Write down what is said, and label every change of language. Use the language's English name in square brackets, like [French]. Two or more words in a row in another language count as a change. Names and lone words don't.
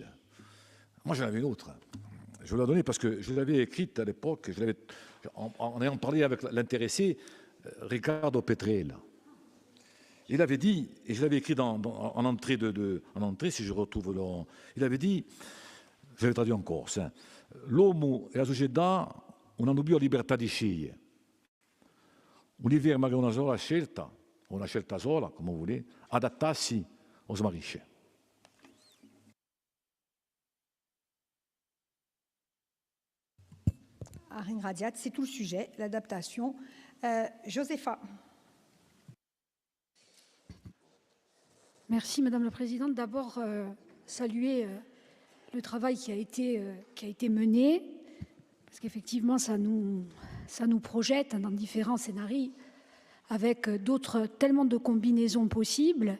[French] Moi, j'en avais une autre. Je vous la donner parce que je l'avais écrite à l'époque, en ayant parlé avec l'intéressé, Riccardo Petrella. Il avait dit, et je l'avais écrit en entrée, si je retrouve le... Il avait dit, je l'ai traduit en corse, [Italian] l'uomo e la società una dubbia libertà di scegliere. Un'idea magari una sola scelta, o una scelta sola, come volete, adattarsi o smarrisce. [French] Arin Radiat, c'est tout le sujet, l'adaptation. Josépha. Merci Madame la Présidente. D'abord, saluer le travail qui a été mené, parce qu'effectivement, ça nous projette dans différents scénarios, avec tellement de combinaisons possibles.